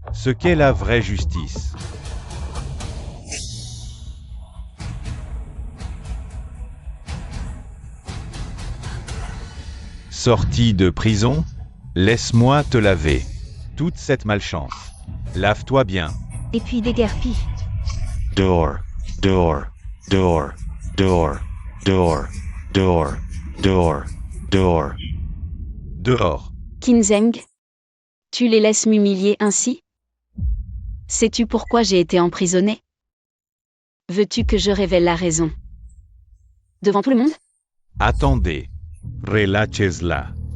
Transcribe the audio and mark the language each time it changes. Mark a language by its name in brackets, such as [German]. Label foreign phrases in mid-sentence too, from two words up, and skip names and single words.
[French] Ce qu'est la vraie justice. Sorti de prison? Laisse-moi te laver. Toute cette malchance. Lave-toi bien. Et puis déguerpis. Door, door, door, door, door, door, door, door. Dehors. Kinzeng, tu les laisses m'humilier ainsi? Sais-tu pourquoi j'ai été emprisonné? Veux-tu que je révèle la raison? Devant tout le monde? Attendez. Relâchez-la.